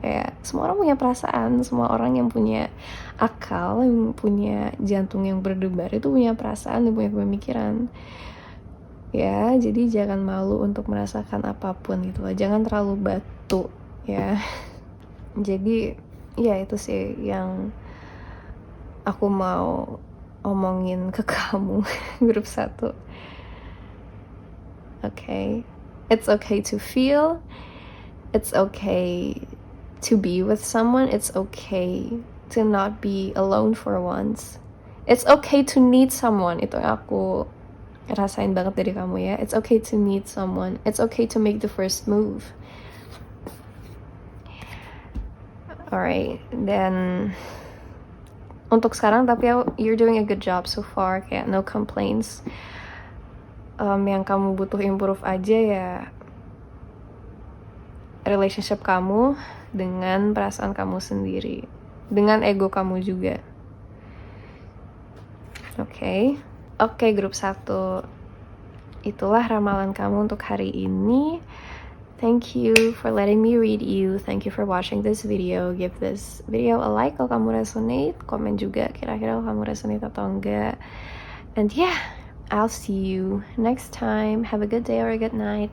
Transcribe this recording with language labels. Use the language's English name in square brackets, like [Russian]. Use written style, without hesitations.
[Indonesian] Kayak semua orang punya perasaan, semua orang yang punya akal, yang punya jantung yang berdebar itu punya perasaan dan punya pemikiran ya. Jadi jangan malu untuk merasakan apapun gitu loh, jangan terlalu batu ya. Jadi ya itu sih yang aku mau omongin ke kamu. Grup 1 [English] Okay, it's okay to feel, it's okay to be with someone, it's okay to not be alone for once, it's okay to need someone. [Indonesian] Itu yang aku rasain banget dari kamu ya. [English] It's okay to need someone, it's okay to make the first move. Alright, then [Indonesian] untuk sekarang tapi [English] you're doing a good job so far, kayak no complaints. [Indonesian] Yang kamu butuh improve aja ya relationship kamu dengan perasaan kamu sendiri, dengan ego kamu juga. Oke, grup 1, itulah ramalan kamu untuk hari ini. [English] Thank you for letting me read you. Thank you for watching this video. Give this video a like [Indonesian] kalau kamu resonate. Komen juga kira-kira kalau kamu resonate atau enggak. [English] And yeah, I'll see you next time. Have a good day or a good night.